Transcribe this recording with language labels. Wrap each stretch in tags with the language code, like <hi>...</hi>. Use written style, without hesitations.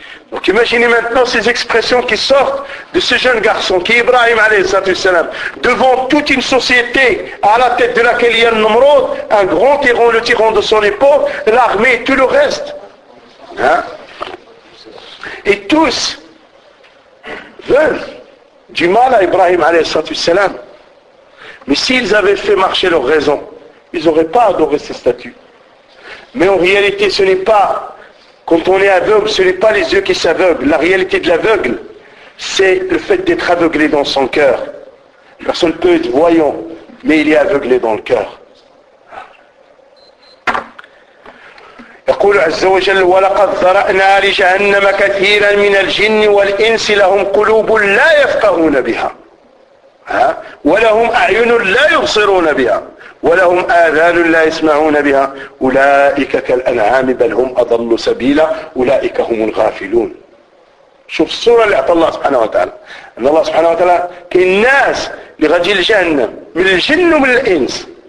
<fr>Donc imaginez maintenant ces expressions qui sortent de ce jeune garçon qui est Ibrahim alayhi salam devant toute une société à la tête de laquelle il y a le Nomrod, un grand tyran, le tyran de son époque, l'armée et tout le reste. Et tous veulent du mal à Ibrahim alayhi salam. Mais s'ils avaient fait marcher leur raison, ils n'auraient pas adoré ces statues. Mais en réalité, ce n'est pas. Quand on est aveugle, ce n'est pas les yeux qui s'aveuglent. La réalité de l'aveugle, c'est le fait d'être aveuglé dans son cœur. Personne ne peut être voyant, mais il est aveuglé dans le cœur.</fr> <ar>يقول عز وجل ولقد ذرأنا لجهنم كثيرا من الجن والإنس لهم قلوب لا يفقهون بها ولهم أعين لا يبصرون بها ولهم آذان لا يسمعون بها أولئك كالأنعام بل هم أضل سبيلا أولئك هم الغافلون شوف الصورة اللي أعطى الله سبحانه وتعالى أن الله سبحانه وتعالى كاين ناس لغادي الجنة من الجن ومن الإنس</ar>